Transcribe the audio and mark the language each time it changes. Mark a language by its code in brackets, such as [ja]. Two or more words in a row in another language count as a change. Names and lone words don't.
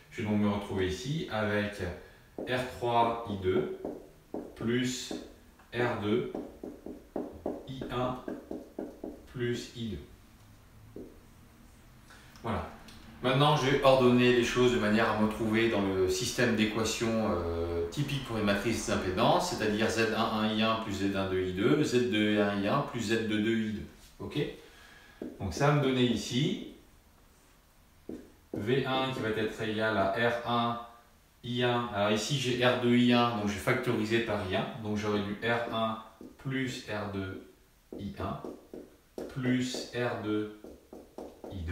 [fr] Je vais donc me retrouver ici avec R3 I2 plus R2 I1 plus I2. Voilà. Maintenant, je vais ordonner les choses de manière à me trouver dans le système d'équations typique pour une matrice d'impédance, c'est-à-dire Z11I1 plus Z12I2, Z21I1 plus Z22I2. Ok? Donc ça va me donner ici V1 qui va être égal à R1 I1. Alors ici j'ai R2 I1, donc je vais factoriser par I1. Donc j'aurai du R1 plus R2 I1 plus R2 I2.